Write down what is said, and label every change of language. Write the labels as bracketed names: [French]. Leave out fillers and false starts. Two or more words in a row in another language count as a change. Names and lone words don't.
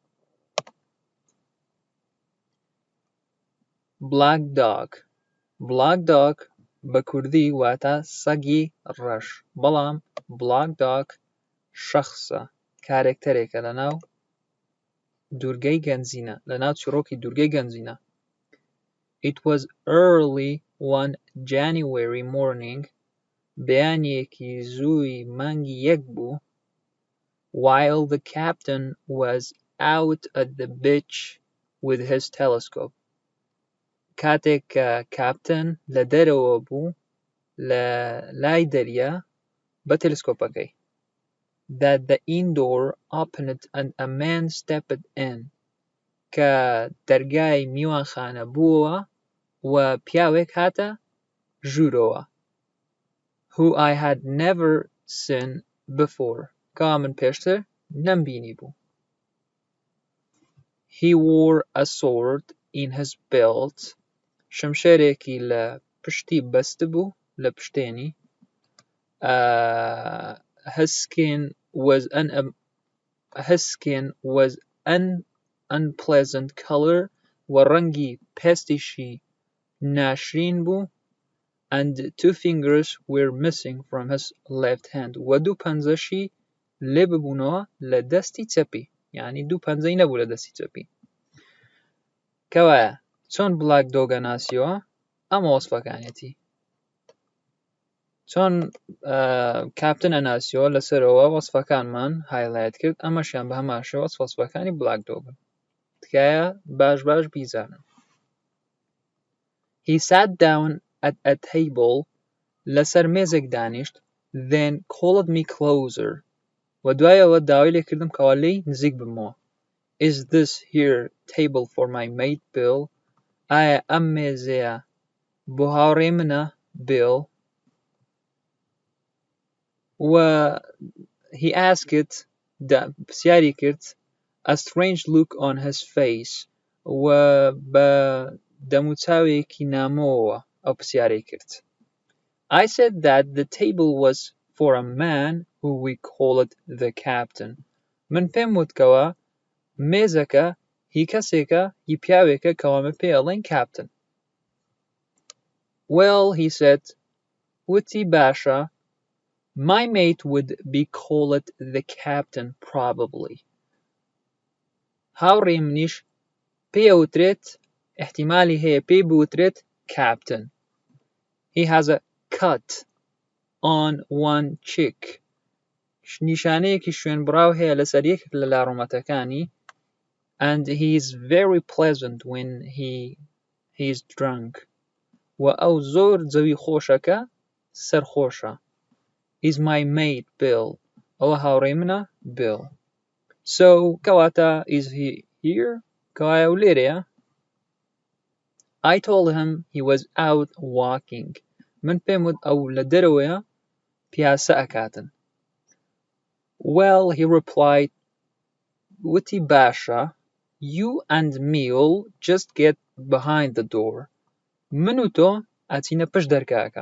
[Central Kurdish] بلاک دۆگ بلاک دۆگ بە کوردی واتە سەگی ڕەش، بەڵام بلاک دۆگ شەخسە، کارێکتەرێکە لەناو دوورگەی گەنجینە، لەناو چیرۆکی دوورگەی گەنجینە. [English] It was early one January morning [Central Kurdish] بەیانیەکی زووی مانگی یەک بوو [English] while the captain was out at the beach with his telescope. [Central Kurdish] کاتێک کە کاپتن لە دەرەوە بوو لە لای دەریا بە تێلسکۆپەکەی. [English] That the indoor opened and a man stepped in. [Central Kurdish] کە دەرگای میوانخانە بووەوە و پیاوێک هاتە ژوورەوە. [English] Who I had never seen before. [Central Kurdish] کەوا من پێشتر نەمبینی بوو. [English] He wore a sword in his belt. [Central Kurdish] شمشێرێکی لە پشتی بەستە بوو لە پشتێنی. [English] His skin was an unpleasant color [Central Kurdish] و ڕەنگی پێستیشی ناشرین بوو. [English] And two fingers were missing from his left hand. [Central Kurdish] و دوو پەنجەشی لێ ببوونەوە لە دەستی چەپی. یعنی دوو پەنجەی نەبوو لە دەستی چەپی. کەوایە چۆن بلاک دۆگە ناسیەوە؟ ئەمە وەسفەکانیەتی. چۆن کاپتنە ناسیەوە لەسەرەوە وەسفەکانمان هایلایت کرد، ئەمەشیان بە هەمان شێوە وەسفەکانی بلاک دۆگن. تکایە باش بیزانن. [English] He sat down at a table. [Central Kurdish] لەسەر مێزێک دانیشت. [English] Then called me closer. [Central Kurdish] و دوایەوە داوای لێ کردم کەوا لێی نزیک بمەوە. [English] Is this here table for my mate Bill? [Central Kurdish] ئایا ئەم مێزەیە بۆ هاوڕێی منە Bill؟ [English] و he asked [Central Kurdish] پرسیاری کرد [English] a strange look on his face. [Central Kurdish] و بە دەموچاوێکی نامۆوە ئەو پرسیاری کرد. [English] I said that the table was for a man who we called the captain. [Central Kurdish] من پێم وتکەوە مێزەکە هی کەسێکە هی پیاوێکە کەوامە پێ ئەڵێن captain. [English] Well, he said, [Central Kurdish] وتی باشە, [English] my mate would be called the captain probably. [Central Kurdish] هاوڕێی منیش پێ ئەوترێت احتیمالی هەیە پێی بوترێت captain. [English] He has a cut on one cheek. [Central Kurdish] نیشانەیەکی شوێنبڕاو هەیە لەسەر یەکێک لە لاڕومەتەکانی. [English] And he is very pleasant when he is drunk. [Central Kurdish] و ئەو زۆر جەوی خۆشەکە سەرخۆشە. [English] Is my mate Bill. [Central Kurdish] ئەوە هاوڕێی منە Bill. [English] So کەواتە is he here? [Central Kurdish] کەوایە و لێرەیە. [English] I told him he was out walking. [Central Kurdish] من پێم وت ئەو لە دەرەوەیە پیاسە ئەکاتن. [English] Well, he replied, [Central Kurdish] وتی باشە, [English] you and me'll just get behind the door. [Central Kurdish] من و تۆ ئەچینە پشت دەرگاکە.